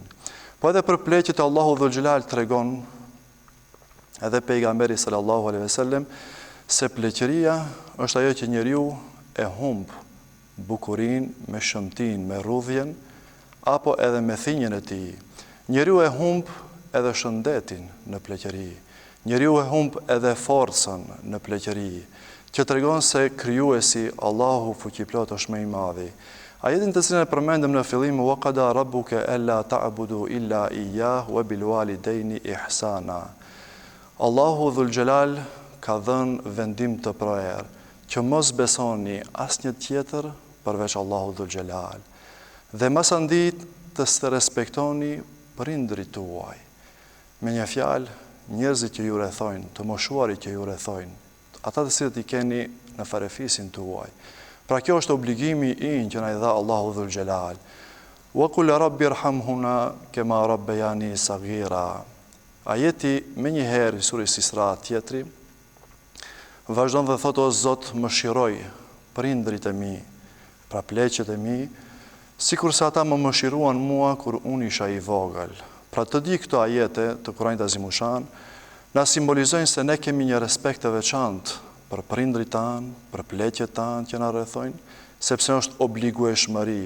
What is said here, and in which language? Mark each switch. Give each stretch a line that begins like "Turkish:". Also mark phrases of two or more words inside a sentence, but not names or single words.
Albanian: Po edhe për pleqjet Allahu Dhul Gjelal tregon edhe pejgamberi
Arabic: صلى الله عليه وسلم
Albanian: se pleqëria është ajo që njeriu e humb bukurin me shëmtin, me rrudhjen, apo edhe me thinjen e tij. Njeriu e humb edhe shëndetin në pleqëri. Njeriu e humb edhe forcën në pleqëri, që tregon se krijuesi Allahu fuqiplot është më i madhi. Ajetin të cilën e përmendëm në fillim,
Arabic: وقضى ربك ألا تعبدوا إلا إياه وبالوالدين إحسانا.
Albanian: Allahu Dhul Gjelal ka dhënë vendim të prerë që mos besoni asnjë tjetër përveç Allahu Dhul Gjelal. Dhe masandit të së respektoni prindrit tuaj. Me një fjalë, njerëzit që ju rrethojnë, të moshuarit që ju rrethojnë, ata të cilët i keni në farefisin tuaj. Pra kjo është obligimi inj që na i dha Allahu Dhul Gjelal.
Arabic: وقل رب ارحمهما كما ربياني صغيرا.
Albanian: Ajeti me njëherë i surës Isra tjetri, vazhdon dhe thot, o Zot, më shiroj prindrit e mi, pra pleqet e mi, sikur se ata më mëshiruan mua kur unë isha i vogël. Pra të di këto ajete të Kuranit Azimushan, na simbolizojnë se ne kemi një respekt të veçantë për prindrit tanë, për pleqet tanë që na rrethojnë, sepse është obligueshmëri.